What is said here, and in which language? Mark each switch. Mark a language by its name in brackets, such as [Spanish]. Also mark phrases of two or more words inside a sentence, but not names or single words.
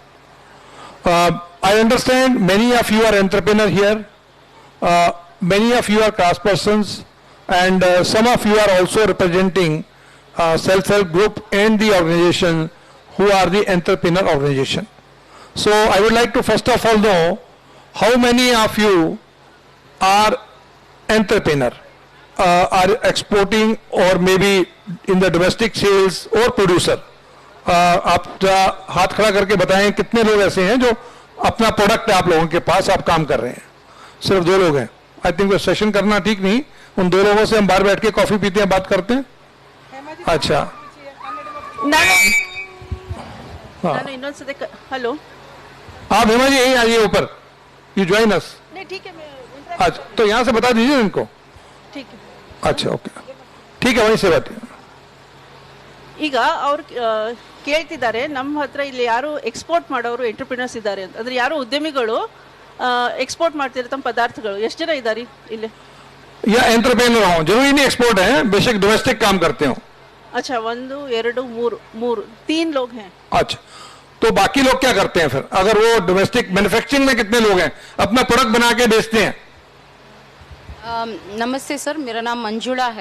[English] I understand many of you are entrepreneurs here, many of you are craftspersons, and some of you are also representing self-help group and the organization who are the entrepreneur organization. So I would like to first of all know how many of you are entrepreneur, are exporting, or maybe in the domestic sales or producer. [Hindi] आप हाथ खड़ा करके बताएं कितने लोग ऐसे हैं जो अपना प्रोडक्ट आप लोगों के पास आप काम कर रहे हैं. सिर्फ 2 लोग हैं. [English] I think [Hindi] वो सेशन करना ठीक नहीं, उन 2 लोगों से हम बाहर बैठ के कॉफी पीते हैं, बात करते हैं. अच्छा [Kannada] ನಾನು ಇನ್ನೊಂದ್ಸತಿ ಹಲೋ. [Hindi] आप हेमा जी यहीं आइए ऊपर, [English] you join us. [Hindi] नहीं ठीक है, मैं अच्छा तो यहाँ से बता दीजिए इनको. ठीक है. अच्छा ओके ठीक है, वहीं से बात. [Kannada] ಈಗ ಅವ್ರು ಕೇಳ್ತಿದ್ದಾರೆ ನಮ್ಮ ಹತ್ರ ಇಲ್ಲಿ ಯಾರು ಎಕ್ಸ್ಪೋರ್ಟ್ ಮಾಡೋರು ಎಂಟರ್ಪ್ರಿನರ್ಸ್ ಇದ್ದಾರೆ ಅಂತ, ಅಂದ್ರೆ ಯಾರು ಉದ್ಯಮಿಗಳು ಎಕ್ಸ್ಪೋರ್ಟ್ ಮಾಡ್ತಿರೋ ತಮ್ಮ ಪದಾರ್ಥಗಳು ಎಷ್ಟು ಜನ ಇದ್ದಾರೆ ಇಲ್ಲಿ? [Hindi] या एंटरप्रेन्योर हो, जरूरी नहीं एक्सपोर्ट है, बेशक डोमेस्टिक काम करते हो। अच्छा, 1 2 3 3 लोग हैं। अच्छा, तो बाकी लोग क्या करते हैं फिर? अगर वो [English] domestic manufacturing [Hindi] में कितने लोग हैं अपना प्रोडक्ट बना के बेचते हैं? नमस्ते सर, मेरा नाम मंजुला है।